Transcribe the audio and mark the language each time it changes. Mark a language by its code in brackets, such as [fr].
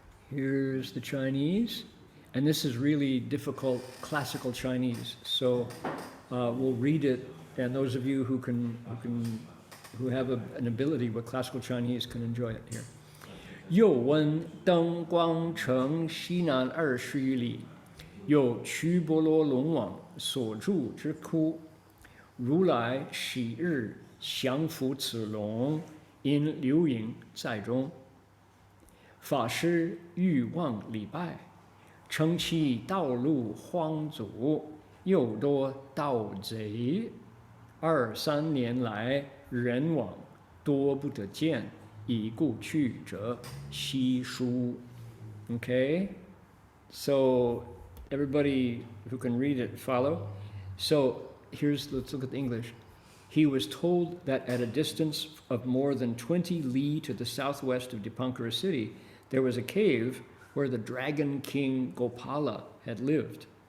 [en] Here's the Chinese, and this is really difficult classical Chinese. So we'll read it, and those of you who have an ability with classical Chinese can enjoy it here. [zh] 又闻灯光城西南20余里，有须波罗龙王所住之窟，如来昔日降伏此龙，因流影在中。法师欲望礼拜，称其道路荒阻，又多盗贼。 2、3年来，人往多不得见，已故去者悉书。 [en] Okay, so everybody who can read it follow. So let's look at the English. He was told that at a distance of more than 20 li to the southwest of Dipankara city, there was a cave where the dragon king Gopala had lived.